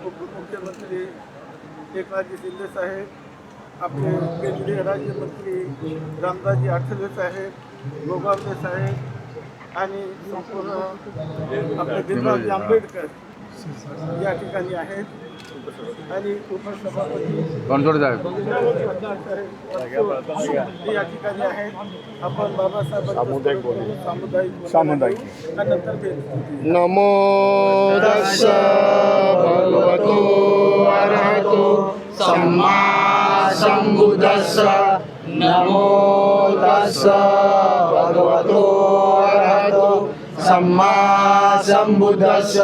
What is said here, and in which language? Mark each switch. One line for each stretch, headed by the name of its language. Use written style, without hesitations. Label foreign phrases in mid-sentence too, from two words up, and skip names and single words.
Marathi: उपमुख्यमंत्री एकनाथजी शिंदे साहेब, आपले केंद्रीय राज्यमंत्री रामदासजी आठवले साहेब, गोगावले साहेब आणि संपूर्ण आपले भीमरावजी आंबेडकर या ठिकाणी आहेत आणि उपसभापती या ठिकाणी आहेत. आपण बाबासाहेब सामुदायिक त्यानंतर
Pali: नमो तस्स भगवतो अरहतो सम्मा संबुद्धस्स. नमो तस्स भगवतो अरहतो सम्मा संबुद्धस्स.